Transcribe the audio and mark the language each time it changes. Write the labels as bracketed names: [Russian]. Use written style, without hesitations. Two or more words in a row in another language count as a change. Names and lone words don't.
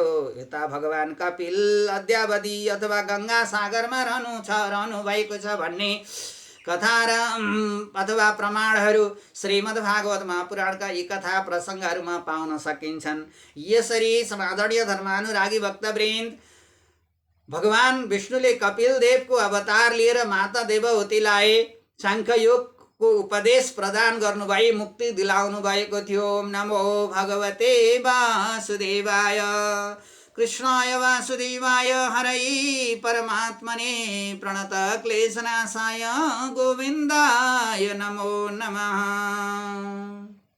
[Nepali] यता भगवान कपिल अद्यावधि अथवा गङ्गा सागरमा रहनु भएको छ भन्ने कथा र अथवा प्रमाणहरू श्रीमद् भागवत महापुराणका यी कथा प्रसङ्गहरूमा पाउन सकिन्छन्। यसरी समादरणीय धर्मानुरागी भक्तवृन्द, भगवान विष्णुले कपिल देवको अवतार लिएर माता देवहूतिलाई साङ्ख्ययोगको उपदेश प्रदान गर्नुभई मुक्ति दिलाउनु भएको थियो। [Sanskrit] ओम नमो भगवते वासुदेवाय कृष्णाय वासुदेवाय हरै परमात्मने प्रणत क्लेशनाशाय गोविन्दाय नमो नमः।